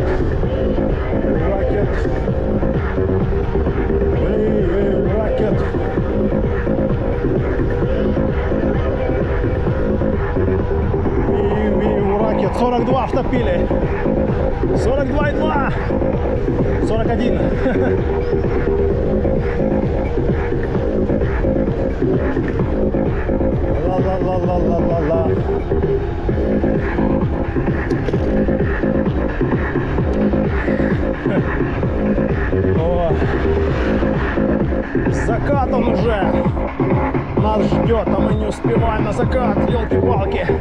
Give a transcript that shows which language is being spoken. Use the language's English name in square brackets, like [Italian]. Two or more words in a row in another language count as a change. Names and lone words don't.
[English] Rocket! Rocket! [Russian] Ракет 42 втопили. 42,2. 41. Ла-ла-ла-ла-ла-ла-ла. О, закат он уже нас ждет, а мы не успеваем на закат, елки-палки.